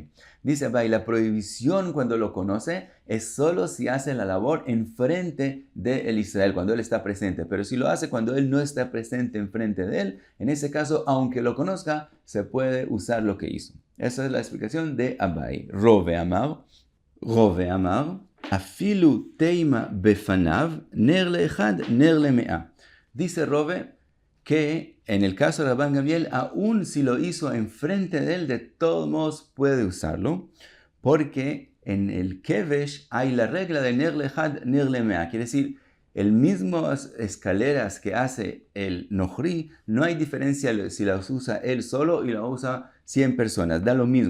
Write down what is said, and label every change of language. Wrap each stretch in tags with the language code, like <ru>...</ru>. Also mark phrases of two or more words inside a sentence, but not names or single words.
<es>Dice Abaye, la prohibición cuando lo conoce es solo si hace la labor enfrente de el Israel, cuando él está presente. Pero si lo hace cuando él no está presente enfrente de él, en ese caso, aunque lo conozca, se puede usar lo que hizo. Esa es la explicación de Abaye.</es> <he>רבא אמר, אפילו תימא בפניו, נר לאחד, נר למאה.</he> <es>Dice Rove que en el caso de Rabban Gamliel, aun si lo hizo enfrente de él, de todos modos puede usarlo, porque en el kevesh hay la regla de</es> <he>נר לאחד, נר למאה.</he> <es>Quiere decir, el mismas escaleras que hace el Nohri, no hay diferencia si las usa él solo y las usa 100 personas, da lo mismo.</es>